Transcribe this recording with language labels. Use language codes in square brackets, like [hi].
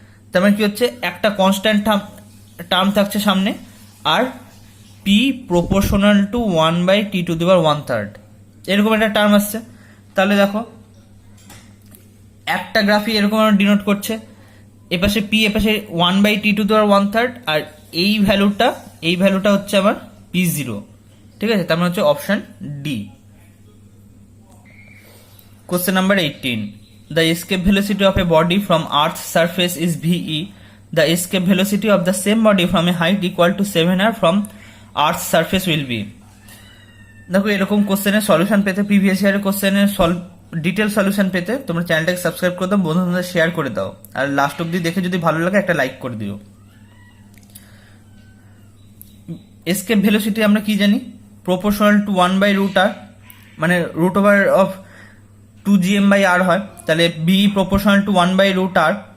[bn] তার মানে কি হচ্ছে, একটা কনস্ট্যান্ট টার্ম থাকছে সামনে, আর P proportional to 1 by T to the পাওয়ার 1/3 এরকম একটা টার্ম আসছে। তাহলে দেখো একটা গ্রাফই এরকম ডিনোট করছে, এপাশে পি, এপাশে 1 বাই টি টু দি পাওয়ার 1/3, আর এই ভ্যালুটা হচ্ছে আমার পি জিরো। ঠিক আছে, তার মানে হচ্ছে option D. [en] Question number 18, the escape velocity of a body from Earth's surface is VE. The escape velocity of the same body from a height equal to 7r from Earth's surface will be। [bn] দেখো এরকম কোশ্চেনের solution পেতে, previous ইয়ারের কোশ্চেনের detail solution পেতে তোমরা চ্যানেলটাকে subscribe করে দাও, বন্ধুদের শেয়ার করে দাও, আর লাস্ট অব্দি দেখে যদি ভালো লাগে একটা লাইক করে দিও। এসকেপ ভেলোসিটি আমরা কি জানি, প্রপোর্শনাল টু 1 বাই রুট আর, মানে root over of 2gm by আর হয়, তাহলে B proportional to 1 by root আর।